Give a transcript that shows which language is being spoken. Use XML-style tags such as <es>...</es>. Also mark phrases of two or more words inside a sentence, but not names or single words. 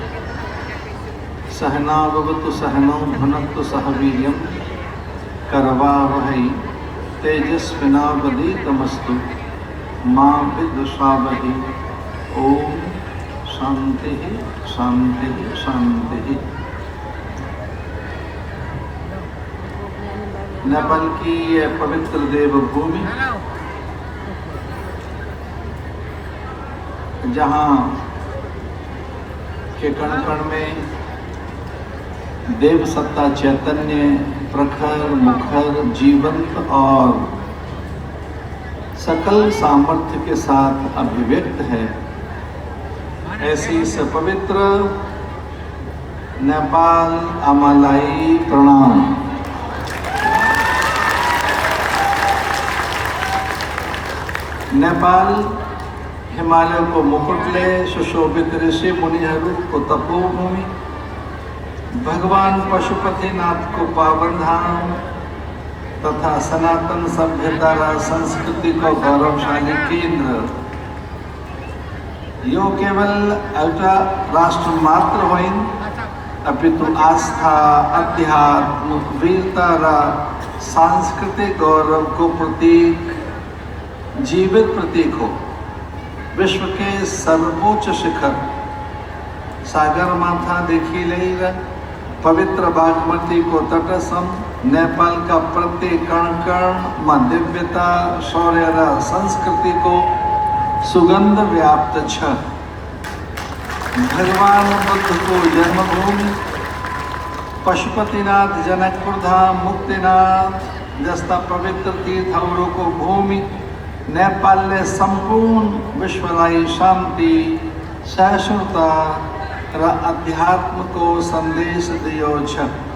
<sa>सहनाववतु सहनौ भुनक्तु सह वीर्यं करवावहै तेजस्विनावधीतमस्तु मा विद्विषावहै। ओम शांति शांति शांति।</sa> <hi>नेपाल की यह पवित्र देवभूमि जहाँ के कण कण में देव सत्ता चैतन्य प्रखर मुखर जीवंत और सकल सामर्थ्य के साथ अभिव्यक्त है, ऐसी सपवित्र नेपाल</hi> <ne>आमालाई प्रणाम। नेपाल हिमालय को मुकुटले सुशोभित ऋषि मुनिहरू को तपोभूमि, भगवान पशुपतिनाथ को पावन धाम तथा सनातन सभ्यता व संस्कृति को गौरवशाली केंद्र, यो केवल एउटा राष्ट्र मात्र होइन अपितु आस्था अध्यात्म वीरता र सांस्कृतिक गौरव को प्रतीक, जीवित प्रतीक हो। विश्व के सर्वोच्च शिखर सागर माथा देखी ले पवित्र बागमती को तटसम नेपाल का प्रत्येक कण कण में दिव्यता शौर्य र संस्कृति को सुगंध व्याप्त छ। भगवान बुद्ध को जन्मभूमि पशुपतिनाथ जनकपुर धाम मुक्तिनाथ जस्ता पवित्र तीर्थहरू को भूमि नेपाल ने संपूर्ण विश्वलाई शांति सहिष्णुता र अध्यात्म को संदेश दियो छ।</ne>